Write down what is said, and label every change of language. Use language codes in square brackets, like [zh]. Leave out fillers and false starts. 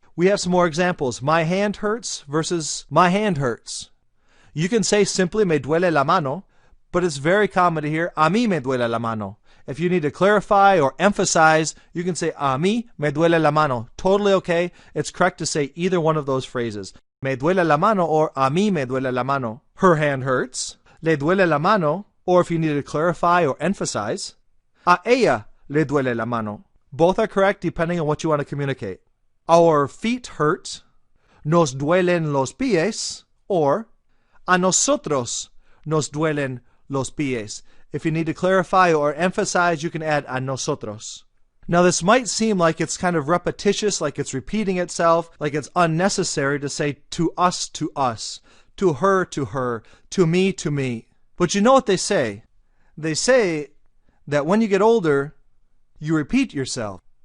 [en] We have some more examples. My hand hurts versus my hand hurts. You can say simply [es] me duele la mano, [en] but it's very common to hear [es] a mí me duele la mano. [en] If you need to clarify or emphasize, you can say [es] a mí me duele la mano. [en] Totally okay. It's correct to say either one of those phrases. [es] Me duele la mano or a mí me duele la mano. [en] Her hand hurts. [es] Le duele la mano. [en] Or if you need to clarify or emphasize, [es] a ella le duele la mano. [en] Both are correct depending on what you want to communicate. Our feet hurt. [es] Nos duelen los pies. Or a nosotros nos duelen los pies. [en] If you need to clarify or emphasize, you can add [es] a nosotros. [en] Now this might seem like it's kind of repetitious, like it's repeating itself, like it's unnecessary to say to us, to her, to me. But you know what they say? They say that when you get older, you repeat yourself.